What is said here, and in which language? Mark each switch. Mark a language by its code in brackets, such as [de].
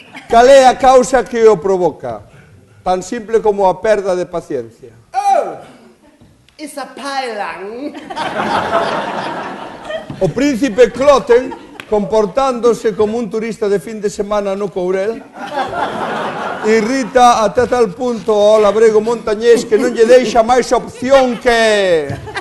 [gl] Cal é a causa que o provoca? Tan simple como a perda de paciencia. [en] Oh, it's a pylon. [gl] O príncipe Cloten, comportándose como un turista de fin de semana no Courel, irrita ata tal punto ao labrego montañés que non lle deixa máis opción que...